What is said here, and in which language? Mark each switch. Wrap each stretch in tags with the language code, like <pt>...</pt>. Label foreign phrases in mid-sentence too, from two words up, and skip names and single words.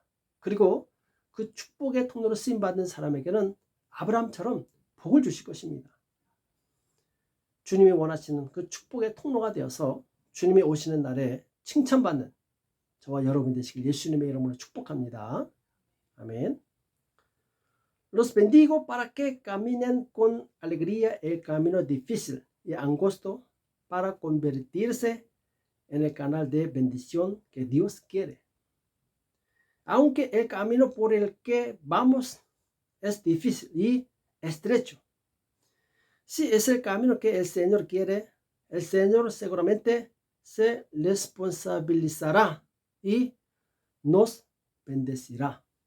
<ko>그리고 그 축복의 통로로 쓰임받는 사람에게는 아브라함처럼 복을 주실 것입니다. 주님이 원하시는 그 축복의 통로가 되어서 주님이 오시는 날에 칭찬받는 저와 여러분 되시길 예수님의 이름으로 축복합니다. 아멘.</ko> <es>Los bendigo para que caminen con alegría el camino difícil y angosto para convertirse en el canal de bendición que Dios quiere. Aunque el camino por el que vamos es difícil y estrecho, si es el camino que el Señor quiere, el Señor seguramente se responsabilizará y nos bendecirá.</es>